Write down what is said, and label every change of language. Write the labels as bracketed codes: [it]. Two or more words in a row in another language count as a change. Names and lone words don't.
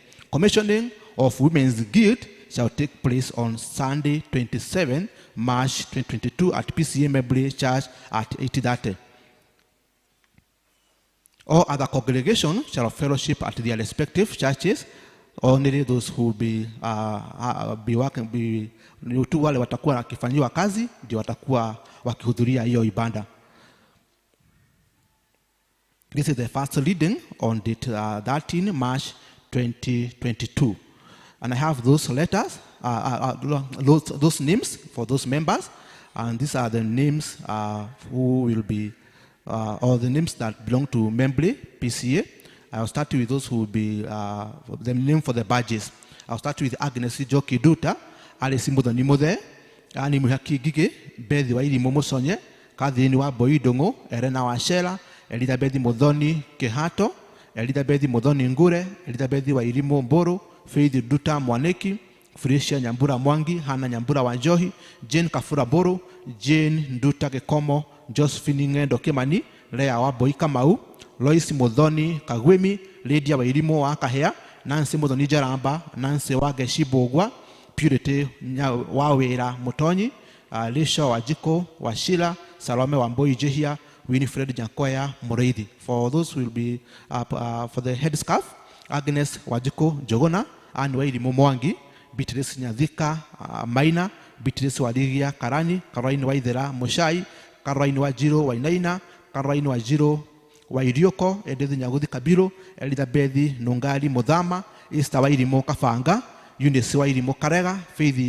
[en] Commissioning of Women's Guild shall take place on Sunday, 27 March 2022 at PCEA Membly Church at 8:30. All other congregations shall fellowship at their respective churches. Only those who will be working, [sw] tu wale watakuwa wakifanyiwa kazi ndio watakuwa wakihudhuria hiyo ibada. [en] This is the first reading on date 13 March 2022. And I have those letters, those names for those members. And these are the names who will be, or the names that belong to Membly, PCEA. I'll start with those who will be the name for the badges. I'll start with Agnes Joki Duta, Alice Mudonimode, Ani Muhaki Gige, Bedi Waidi Momosonye, Kadiniwa Boidongo, Erena Washela, Elizabeth Modoni Kehato, Elizabeth Modoni Ngure, Elizabeth Wairimo Mboro, Faith Duta Mwaneki, Felicia Nyambura Mwangi, Hana Nyambura Wanjohi, Jane Kafura Boro, Jane Nduta Kekomo, Josephine Ng'endo Kimani, Lea Wambui Kamau, Lois Muthoni Kagwemi, Lydia Wairimu wa Kahea, Nancy Muthoni Jaramba, Nancy Wageshibogwa, Purity Wawira Mutonyi, Lisha Wajiko Washila, Salome Wambui Jehia, Winifred Jankoya Mureithi. For those who will be for the headscarf, Agnes Wajiko Jogona, Anne Wairimu Mwangi, Beatrice Nyadhika Maina, Beatrice Waligia Karani, Caroline Waithera Mushai, Caroline Wajiro Wainaina, Caroline Wajiro Wairioko, Edith Nyaguthi Kabiro, Elizabeth Nungali Muthama, Esther Wairimu Kafanga, Eunice Wairimu Karega, Faith